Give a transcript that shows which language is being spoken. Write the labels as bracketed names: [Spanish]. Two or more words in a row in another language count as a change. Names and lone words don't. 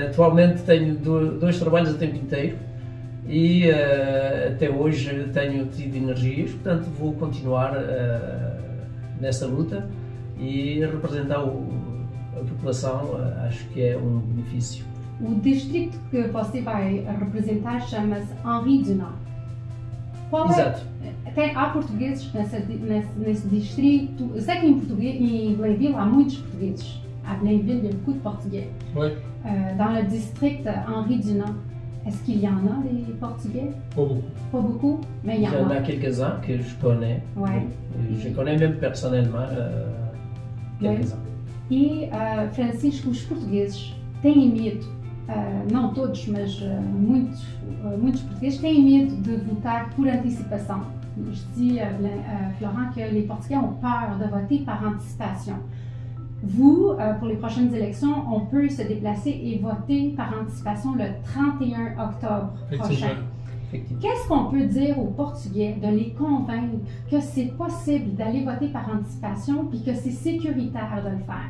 [Portuguese] Atualmente tenho 2 trabalhos a tempo inteiro e até hoje tenho tido energias, portanto vou continuar nessa luta e representar a população, acho que é um benefício. O distrito que você vai representar chama-se Henri Dunant. Exato. Há portugueses nesse distrito. Eu sei que em Blainville há muitos portugueses. [French] À Blainville, il y a beaucoup de portugais. Oui. Dans le district Henri Dunant, est-ce qu'il y en a des portugais? Pas beaucoup. Pas beaucoup, mais il y en a. Quelques-uns que je connais. Ouais. Je connais même personnellement quelques-uns. [Portuguese] E, Francisco, os portugueses têm medo, não todos, mas muitos portugueses têm medo de votar por antecipação. [French] Je dis, Florent, que les Portugais ont peur de voter par anticipation. Vous, pour les prochaines élections, on peut se déplacer et voter par anticipation le 31 octobre prochain. Qu'est-ce qu'on peut dire aux Portugais de les convaincre que c'est possible d'aller voter par anticipation puis que c'est sécuritaire de le faire?